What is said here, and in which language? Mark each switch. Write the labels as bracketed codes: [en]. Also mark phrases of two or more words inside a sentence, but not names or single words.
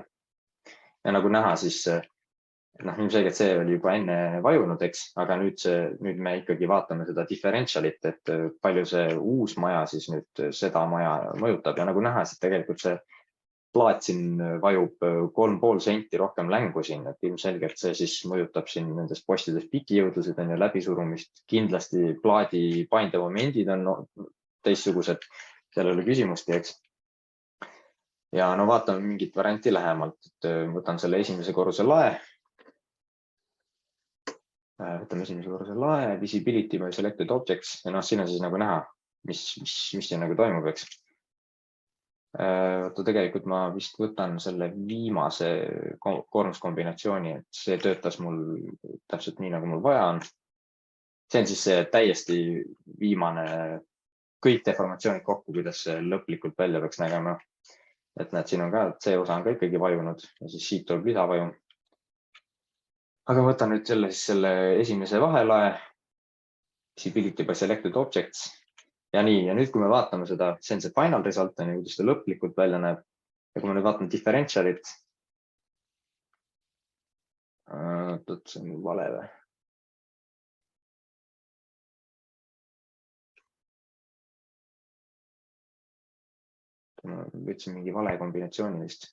[et] Ja nagu näha, siis ilmselgelt see oli juba enne vajunud, eks, aga nüüd me ikkagi vaatame seda [en] differentialit, [et] et palju see uus maja siis nüüd seda maja mõjutab ja nagu näha, siis tegelikult see plaat siin vajub 3,5 senti rohkem längu siin, et ilmselgelt see siis mõjutab siin nendes postides pikijõudlused on ja läbisurumist. Kindlasti plaadi paindemomendid on teistsugused, seal ei ole küsimustki, eks. Ja no vaatame mingit varianti lähemalt, et võtan selle esimese korruse lae. Võtame esimese korruse lae, [en] visibility by selected objects [et] ja siin on siis nagu näha, mis siin nagu toimub, eks. Vaata, tegelikult ma vist võtan selle viimase koormuskombinatsiooni, et see töötas mul täpselt nii, nagu mul vaja on. See on siis see täiesti viimane, kõik deformatsioonid kokku, kuidas see lõplikult välja peaks nägema. Et näed, siin on ka, see osa on ka ikkagi vajunud ja siis siit tuleb lisavaju. Aga võtan nüüd selle esimese vahelae, [en] visibility by selected objects. [et] Ja nii, ja nüüd, kui me vaatame seda, see on see [en] final result, [et] kuidas ta lõplikult välja näeb. Ja kui me nüüd vaatame [en] differentialit, [et] see on vale või? Ma võtsin mingi vale kombinatsiooni vist.